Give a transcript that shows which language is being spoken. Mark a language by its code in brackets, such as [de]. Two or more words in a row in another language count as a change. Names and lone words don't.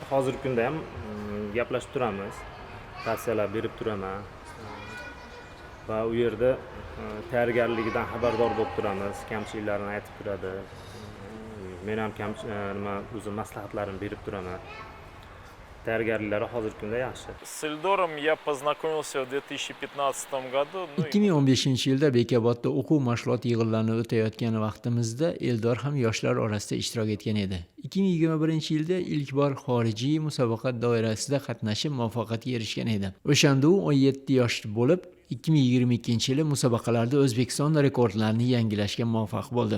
[uz] Hozirgi kunda ham gaplashib turamiz, tavsiyalar berib turaman va u yerda tayyorgarligidan xabardor bo'lib turamiz, kamchiliklarini aytib turadi. Men ham o'zim maslahatlarimni berib turaman. Tayyorgarliklari hozirgi kunda yaxshi. [ru] С Эльдором я познакомился в 2015 году. [uz] 2015-yilda Bekobodda o'quv mashg'ulot yig'inlarini o'tayotgan vaqtimizda Eldor ham yoshlar orasida ishtirok etgan edi. 2021-yilda ilk bor xorijiy musobaqa doirasida qatnashib muvaffaqiyatga erishgan edi. O'shanda u 17 yosh bo'lib, 2022-yili musobaqalarda O'zbekiston rekordlarini yangilashga muvaffaq bo'ldi.